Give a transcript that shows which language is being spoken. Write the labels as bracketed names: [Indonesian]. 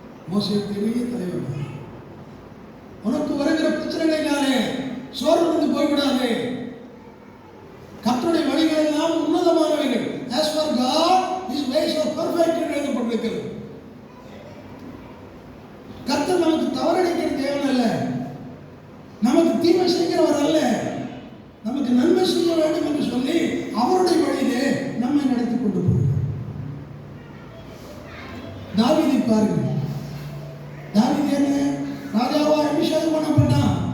[Tamil] மோசே பெரிய தலைவர். உனக்கு வருகிற பிரச்சனைகளினாலே சோர்ந்து போய்விடாதே. கர்த்தருடைய வழிகள் எல்லாம் உன்னதமானவைகள். [English] As for God, His ways are perfect [Tamil] என்று எழுதப்பட்டிருக்கிறது. கர்த்தர் நமக்கு தவறடைக்கிற தேவன் அல்ல, நமக்கு தீமை செய்கிறவர் அல்ல, நமக்கு நன்மை செய்ய வேண்டும் என்று சொல்லி அவருடைய வழியிலே நம்மை நடத்தி கொண்டு போகிறார். தாவீதை பாருங்கள். தாவீது என்ன ராஜாவா அபிஷேகம் பண்ணப்பட்டான்.